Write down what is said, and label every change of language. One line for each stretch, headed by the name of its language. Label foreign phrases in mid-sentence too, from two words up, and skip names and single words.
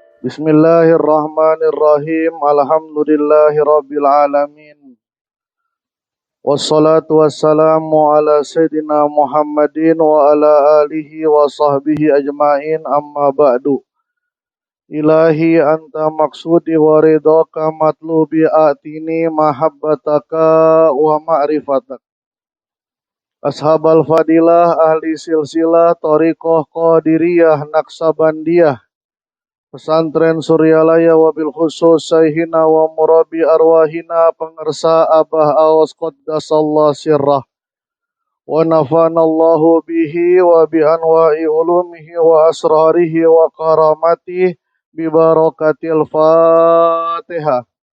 Arabic: بسم الله الرحمن الرحيم. الحمد لله رب العالمين. والصلاة والسلام على سيدنا محمد وعلى آله وصحبه أجمعين. أما بعد. إلهي أنت مقصودي ورضاك مطلوبي أعطني محبتك ومعرفتك. أصحاب الفضيلة أهل سلسلة طريقة قادرية نقشبندية Pesantren Suryalaya وبالخصوص شيخنا ومربي أرواحنا pengersa Abah Aos قدس الله سره ونفعنا الله به وبأنواع علومه وأسراره وكراماته ببركة الفاتحة.